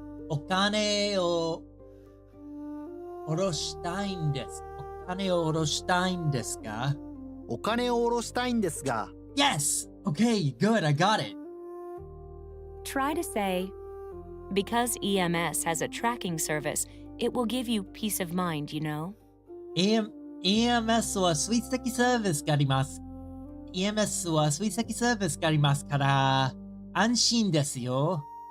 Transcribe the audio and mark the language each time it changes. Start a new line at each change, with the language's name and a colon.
Japanese: お金を下ろしたいんです。お金を下ろしたいんですか？お金を下ろしたいんですが。
English: Yes! Okay, good, I got it. Try to say, "Because EMS has a tracking service, it will give you peace of mind, you know?"
Japanese: EMS は追跡サービスがあります。EMS は追跡サービスがありますから、安心ですよ。